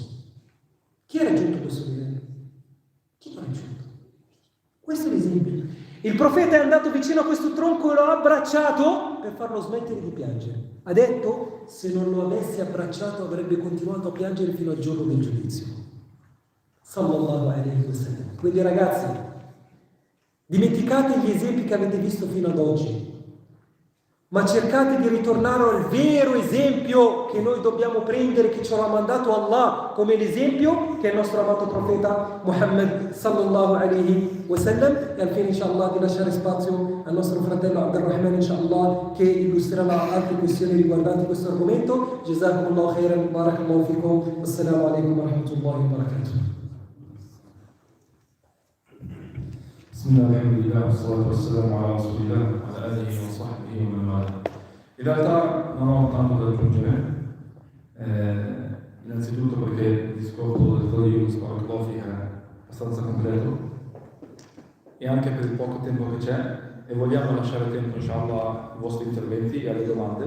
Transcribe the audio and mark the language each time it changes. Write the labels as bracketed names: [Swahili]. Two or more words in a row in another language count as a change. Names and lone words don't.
[Italian] Chi ha raggiunto questo livello? Chi l'ha raggiunto? Questo è l'esempio. Il profeta è andato vicino a questo tronco e lo ha abbracciato per farlo smettere di piangere. Ha detto: se non lo avessi abbracciato avrebbe continuato a piangere fino al giorno del giudizio. [Arabic] صلى الله عليه وسلم. [Italian] Quindi ragazzi, dimenticate gli esempi che avete visto fino ad oggi, ma cercate di ritornare al vero esempio che noi dobbiamo prendere, che ci ha mandato Allah come l'esempio, che è il nostro amato profeta Muhammad [Arabic] صلى الله عليه وسلم. [Italian] E al fine inshallah di lasciare spazio al nostro fratello Abdurrahman inshallah, che illustrerà altre questioni riguardanti questo argomento. [Arabic] جزاكم الله خيرا، بارك الله فيكم، السلام عليكم ورحمة الله وبركاته. بسم الله الرحمن الرحيم، والصلاة والسلام على رسول الله، على آله وصحبه ومن والاه. [Italian] In realtà non ho tanto da aggiungere, innanzitutto perché il discorso del [Arabic] فاضل بارك الله [Italian] è abbastanza completo e anche per il poco tempo che c'è, e vogliamo lasciare tempo inshallah ai vostri interventi e alle domande.